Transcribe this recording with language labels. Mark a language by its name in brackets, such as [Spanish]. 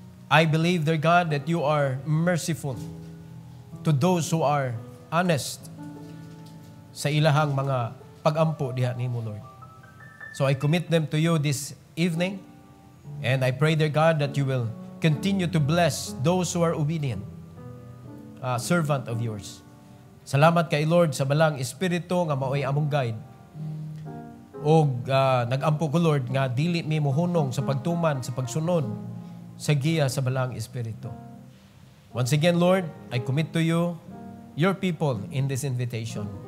[English] I believe, dear God, that you are merciful to those who are honest [Cebuano] sa ilahang mga pag-ampo diha nimo, Lord. [English] So I commit them to you this evening, and I pray, dear God, that you will continue to bless those who are obedient, servant of yours. [Cebuano] Salamat kay Lord sa balang Espiritu nga maoy among guide. O nag-ampo ko, Lord, nga dili mi mohunong sa pagtuman, sa pagsunod, sa giya sa balang Espiritu. [English] Once again, Lord, I commit to you your people in this invitation.